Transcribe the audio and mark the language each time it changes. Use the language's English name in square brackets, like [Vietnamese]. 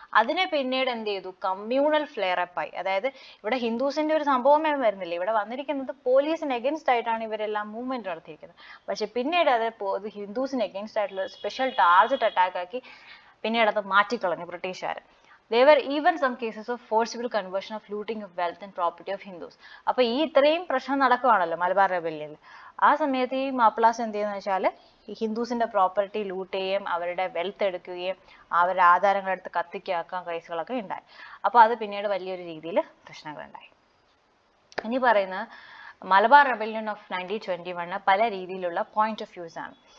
[Malayalam] അതിനെ പിന്നീട് എന്ത് ചെയ്തു, കമ്മ്യൂണൽ ഫ്ലെയർ അപ്പ് ആയി. അതായത് ഇവിടെ ഹിന്ദുസിന്റെ ഒരു സംഭവമേ വരുന്നില്ല, ഇവിടെ വന്നിരിക്കുന്നത് പോലീസിന് എഗെയിൻസ്റ്റ് ആയിട്ടാണ് ഇവരെല്ലാം മൂവ്മെന്റ് നടത്തിയിരിക്കുന്നത്. പക്ഷെ പിന്നീട് അത് ഹിന്ദുസിന് എഗെയിൻസ്റ്റ് ആയിട്ടുള്ള സ്പെഷ്യൽ ടാർഗറ്റ് അറ്റാക്ക് ആക്കി പിന്നീട് അത് മാറ്റിക്കളഞ്ഞു ബ്രിട്ടീഷുകാർ. [English] There were even some cases of forcible conversion of looting of wealth and property of Hindus. [Malayalam] അപ്പോൾ ഈ ഇത്രയും പ്രശ്നം നടക്കുവാണല്ലോ മലബാർ റെബല്യനിൽ. ആ സമയത്ത് ഈ മാപ്പിളാസ് എന്ത് ചെയ്യുന്നത് വെച്ചാൽ ഈ ഹിന്ദുസിന്റെ പ്രോപ്പർട്ടി ലൂട്ട് ചെയ്യുകയും അവരുടെ വെൽത്ത് എടുക്കുകയും അവരുടെ ആധാരങ്ങളെടുത്ത് കത്തിക്കാക്കാൻ കേസുകളൊക്കെ ഉണ്ടായി. അപ്പോൾ അത് പിന്നീട് വലിയൊരു രീതിയിൽ പ്രശ്നങ്ങളുണ്ടായി. ഇനി പറയുന്നത് മലബാർ റെബല്യൻ ഓഫ് 1921 പല രീതിയിലുള്ള പോയിന്റ് ഓഫ് വ്യൂസ് ആണ്.